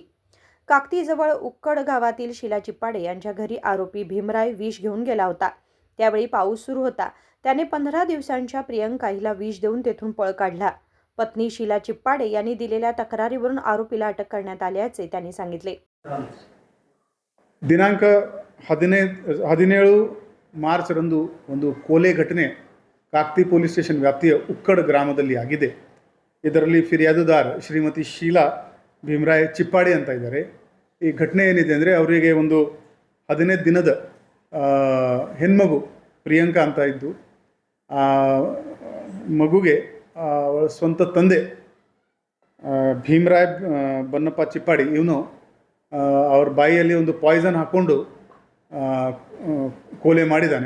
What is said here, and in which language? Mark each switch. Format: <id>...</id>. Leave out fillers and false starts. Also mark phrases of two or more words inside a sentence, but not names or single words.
<mr>काकतीजवळ उक्कड गावातील शीला चिप्पाडे यांच्या घरी आरोपी भीमराय विष घेऊन गेला होता. त्यावेळी पाऊस सुरू होता. त्याने 15 दिवसांच्या प्रियंका हिला विष देऊन तेथून पळ काढला. पत्नी शीला चिप्पाडे यांनी दिलेल्या तक्रारीवरून आरोपीला अटक करण्यात आल्याचे त्यांनी सांगितले.</mr> <kn>ದಿನಾಂಕ 17 ಮಾರ್ಚ್ರಂದು ಒಂದು ಕೊಲೆ ಘಟನೆ ಕಾಕ್ತಿ</kn> <en>police station</en> <kn>ವ್ಯಾಪ್ತಿಯ ಉಕ್ಕಡ್ ಗ್ರಾಮದಲ್ಲಿ ಆಗಿದೆ. ಇದರಲ್ಲಿ ಫಿರ್ಯಾದುದಾರ್ ಶ್ರೀಮತಿ ಶೀಲಾ ಭೀಮರಾಯ್ ಚಿಪ್ಪಾಡಿ ಅಂತ ಇದ್ದಾರೆ. ಈ ಘಟನೆ ಏನಿದೆ ಅಂದರೆ ಅವರಿಗೆ ಒಂದು 15 ದಿನದ ಹೆಣ್ಮಗು ಪ್ರಿಯಾಂಕಾ ಅಂತ ಇದ್ದು, ಆ ಮಗುಗೆ ಅವಳ ಸ್ವಂತ ತಂದೆ ಭೀಮರಾಯ್ ಬನ್ನಪ್ಪ ಚಿಪ್ಪಾಡಿ ಇವನು ಅವ್ರ ಬಾಯಿಯಲ್ಲಿ ಒಂದು ಪಾಯ್ಸನ್ ಹಾಕ್ಕೊಂಡು ಕೊಲೆ ಮಾಡಿದ್ದಾನೆ.</kn>